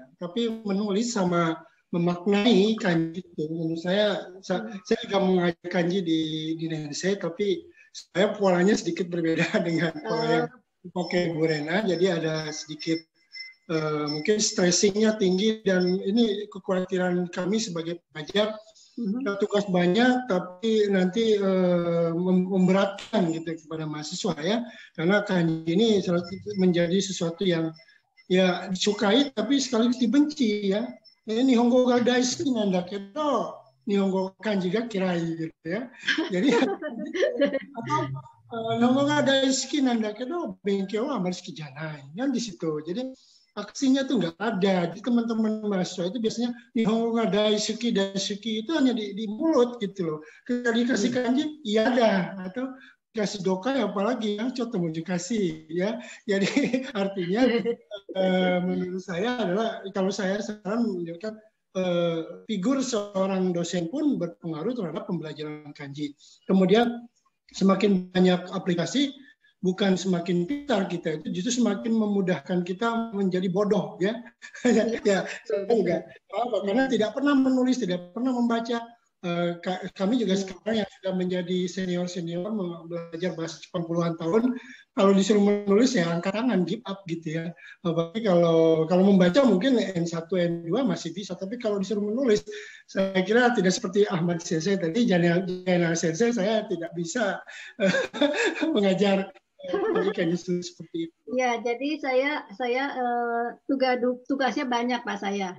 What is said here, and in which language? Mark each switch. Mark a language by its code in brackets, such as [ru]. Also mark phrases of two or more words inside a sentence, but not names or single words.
[id] Tapi menulis sama memaknai kanji itu, menurut saya juga mengajar kanji di Nensei, tapi saya polanya sedikit berbeda dengan pola yang dipakai Bu Rena, jadi ada sedikit mungkin stressingnya tinggi dan ini kekhawatiran kami sebagai pengajar. Tugas banyak tapi nanti memberatkan gitu kepada mahasiswa ya, karena kanji ini menjadi sesuatu yang ya disukai tapi sekaligus dibenci ya. [ja] Ini 日本語が大好きなんだけど日本語漢字が嫌い [id] gitu ya. [ja] Jadi 日本語が大好きなんだけど勉強はあまり好きじゃない [id] kan di situ. Jadi aksinya tuh nggak ada. Di teman-teman mahasiswa itu biasanya [ja] 日本語が大好き [id] itu hanya di mulut gitu loh. Ketika dikasih kanji, iya ada. Atau dikasih dokai apalagi yang coto mau dikasih ya. Jadi artinya menurut saya adalah kalau saya sekarang menunjukkan figur seorang dosen pun berpengaruh terhadap pembelajaran kanji. Kemudian semakin banyak aplikasi, bukan semakin pintar kita, itu justru semakin memudahkan kita menjadi bodoh ya. Ya, saya juga karena tidak pernah menulis, tidak pernah membaca. Kami juga sekarang yang sudah menjadi senior belajar bahasa Jepang puluhan tahun, kalau disuruh menulis ya angkat tangan, [en] give up [id] gitu ya. Apalagi kalau membaca mungkin N1, N2 masih bisa, tapi kalau disuruh menulis, saya kira tidak seperti Ahmad Sensei tadi, Jainal Sensei, saya tidak bisa mengajar justru seperti itu. Ya, jadi saya tugasnya banyak Pak saya.